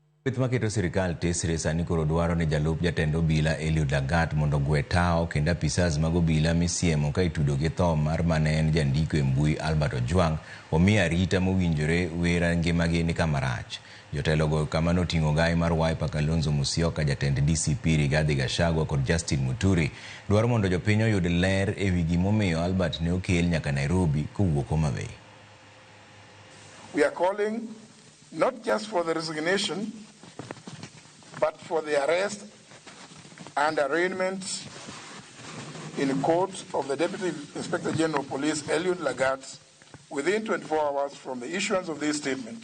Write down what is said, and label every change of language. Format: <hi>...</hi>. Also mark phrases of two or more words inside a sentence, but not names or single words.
<luo>Pith maketo sirikal tesre sani koro dwaro ni jalup jatend obila Eliud Lagat mondo gwe tao kendo apisas mag obila misiemo ka itudo gi tho mar mane en jandiko e mbui Albert Ojwang omi arita mowinjore wera ngimagi ni kama rach. Jotelogo kama noting'o gai mar Wiper Kalonzo Musyoka, jatend DCP Rigathi Gachagua kod Justin Muturi dwaro mondo jopiny oyud ler e wi gimomiyo Albert ne okel nyaka Nairobi kowuok Homa Bay.</luo> <en>We are calling not just for the resignation, but for the arrest and arraignment in court of the Deputy Inspector General of Police, Eliud Lagat, within 24 hours from the issuance of these statements.</en>